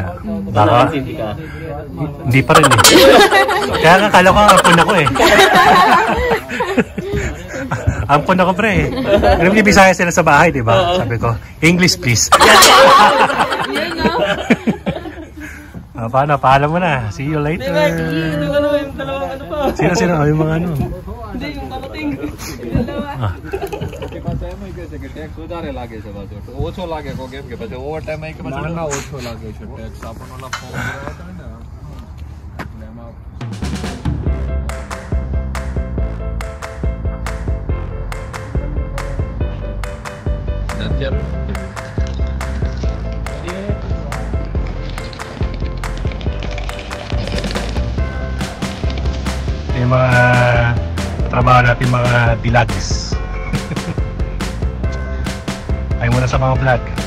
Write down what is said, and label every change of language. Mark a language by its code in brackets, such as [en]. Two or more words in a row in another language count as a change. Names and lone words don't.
[tl] Baka, hindi pa rin eh. Kaya kakala ko ampon ako eh. Ampon ako pre eh. Nagbibisaya sila sa bahay, di ba? Sabi ko, [en] English please. [tl] Paano? Paalam mo na. [en] See you later. [tl] Sino? Yung mga ano? Hindi, yung kamating. [gu] વધારે લાગે છે પાછો ઓછો લાગે કો કેમ કે પછી [en] over time [gu] આવી કે પછી ના ઓછો લાગે છે ટેક્સ આપણને ઓલા ફોર્મ ભરાયા હતા ને એટલે એમાં અત્યારે [tl] Yung mga trabaho natin mga dilags. Ay muna sa mga vlog.